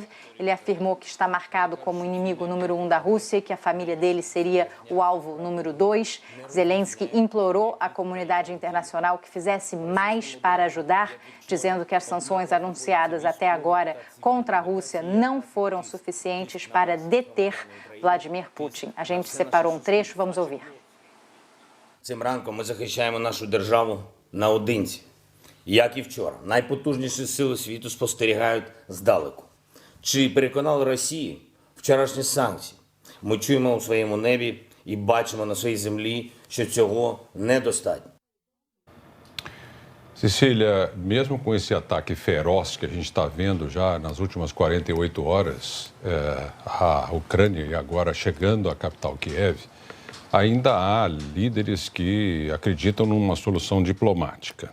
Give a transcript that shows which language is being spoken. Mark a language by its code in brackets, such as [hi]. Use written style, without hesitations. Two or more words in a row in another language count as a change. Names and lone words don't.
[pt] Ele afirmou que está marcado como inimigo número 1 da Rússia e que a família dele seria o alvo número 2. Zelensky implorou à comunidade internacional que fizesse mais para ajudar, dizendo que as sanções anunciadas até agora contra a Rússia não foram suficientes para deter Vladimir Putin. A gente separou um trecho, vamos ouvir. [uk] Цим ранком ми захищаємо нашу державу наодинці. Як і вчора, найпотужніші сили світу спостерігають здалеку. Чи переконали Росію вчорашні санкції? Ми чуємо у своєму небі і бачимо на своїй землі, що цього недостатньо. [pt] Cecília, mesmo com esse ataque feroz que a gente está vendo já nas últimas 48 horas, a Ucrânia e agora chegando à capital Kiev, ainda há líderes que acreditam numa solução diplomática.